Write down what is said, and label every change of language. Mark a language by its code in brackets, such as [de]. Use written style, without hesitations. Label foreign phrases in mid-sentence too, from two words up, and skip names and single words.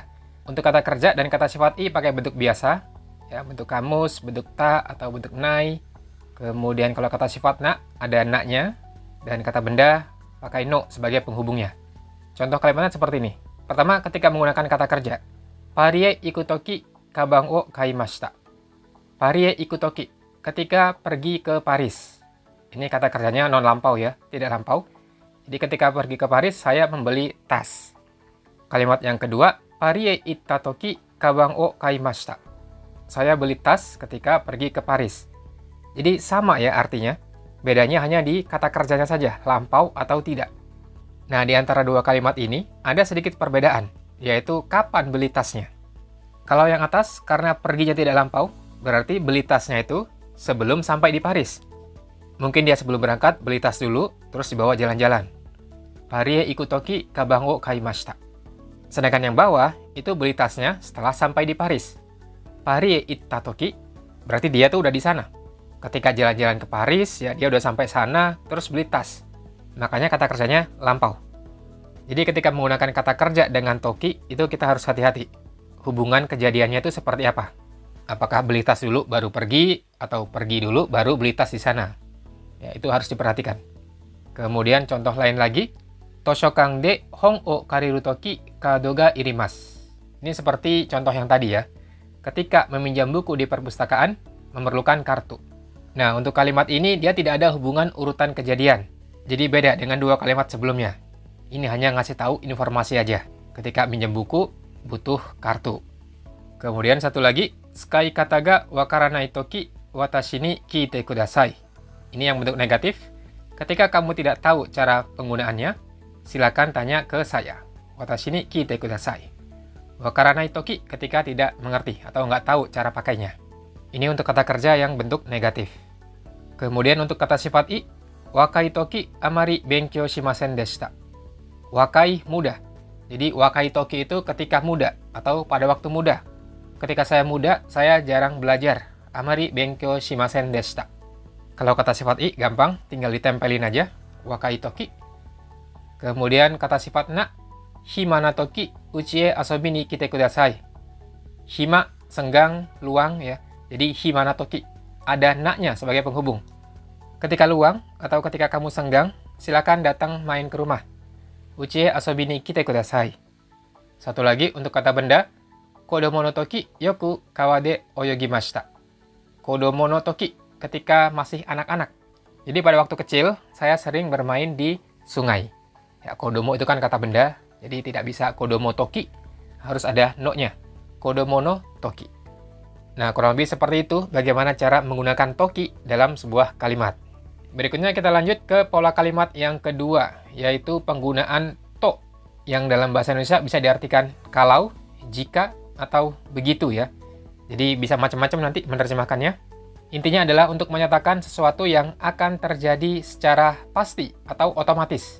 [id] Untuk kata kerja dan kata sifat i pakai bentuk biasa, ya, bentuk kamus, bentuk ta, atau bentuk nai. Kemudian kalau kata sifat na, ada na-nya, dan kata benda pakai no sebagai penghubungnya. Contoh kalimatnya seperti ini. Pertama, ketika menggunakan kata kerja. [ja] パリへ行くとき鞄を買いました. パリへ行くとき, [id] ketika pergi ke Paris. Ini kata kerjanya non lampau ya, tidak lampau. Jadi ketika pergi ke Paris, saya membeli tas. Kalimat yang kedua, [ja] パリへ行ったとき鞄を買いました. [id] Saya beli tas ketika pergi ke Paris. Jadi sama ya artinya, bedanya hanya di kata kerjanya saja, lampau atau tidak. Nah, di antara dua kalimat ini, ada sedikit perbedaan, yaitu kapan beli tasnya. Kalau yang atas, karena perginya tidak lampau, berarti beli tasnya itu sebelum sampai di Paris. Mungkin dia sebelum berangkat beli tas dulu, terus dibawa jalan-jalan. [ja] パリへ行くとき鞄を買いました. [id] Sedangkan yang bawah, itu beli tasnya setelah sampai di Paris. [ja] パリへ行ったとき, [id] berarti dia tuh udah di sana. Ketika jalan-jalan ke Paris, ya dia udah sampai sana, terus beli tas. Makanya kata kerjanya lampau. Jadi ketika menggunakan kata kerja dengan toki, itu kita harus hati-hati. Hubungan kejadiannya itu seperti apa? Apakah beli tas dulu baru pergi, atau pergi dulu baru beli tas di sana? Ya, itu harus diperhatikan. Kemudian contoh lain lagi, [ja] 図書館で本を借りるときカードが要ります. [id] Ini seperti contoh yang tadi ya. Ketika meminjam buku di perpustakaan, memerlukan kartu. Nah, untuk kalimat ini dia tidak ada hubungan urutan kejadian. Jadi beda dengan dua kalimat sebelumnya. Ini hanya ngasih tahu informasi aja. Ketika minjem buku, butuh kartu. Kemudian satu lagi, [ja] 使い方が分からないとき私に聞いてください. [id] Ini yang bentuk negatif. Ketika kamu tidak tahu cara penggunaannya, silakan tanya ke saya. [ja] 私に聞いてください. 分からないとき [id] ketika tidak mengerti atau nggak tahu cara pakainya. Ini untuk kata kerja yang bentuk negatif. Kemudian untuk kata sifat i, [ja] 若いときあまり勉強しませんでした. [id] Wakai muda. Jadi [ja] 若いとき [id] itu ketika muda atau pada waktu muda. Ketika saya muda, saya jarang belajar. [ja] あまり勉強しませんでした. [id] Kalau kata sifat i gampang, tinggal ditempelin aja. [ja] 若いとき. [id] Kemudian kata sifat [ja] na, 暇なとき家へ遊びに来てください. Hima, [id] senggang, luang ya. Jadi [ja] 暇なとき. [id] Ada na-nya sebagai penghubung. Ketika luang atau ketika kamu senggang, silakan datang main ke rumah. [ja] 家へ遊びに来てください. [id] Satu lagi untuk kata benda, [ja] 子供のときよく川で泳ぎました. 子供のとき, [id] ketika masih anak-anak. Jadi pada waktu kecil, saya sering bermain di sungai. Ya, kodomo itu kan kata benda, jadi tidak bisa [ja] 子供とき, [id] harus ada no-nya. [ja] 子供のとき. [id] Nah, kurang lebih seperti itu bagaimana cara menggunakan toki dalam sebuah kalimat. Berikutnya kita lanjut ke pola kalimat yang kedua, yaitu penggunaan to, yang dalam bahasa Indonesia bisa diartikan kalau, jika, atau begitu ya. Jadi bisa macam-macam nanti menerjemahkannya. Intinya adalah untuk menyatakan sesuatu yang akan terjadi secara pasti atau otomatis.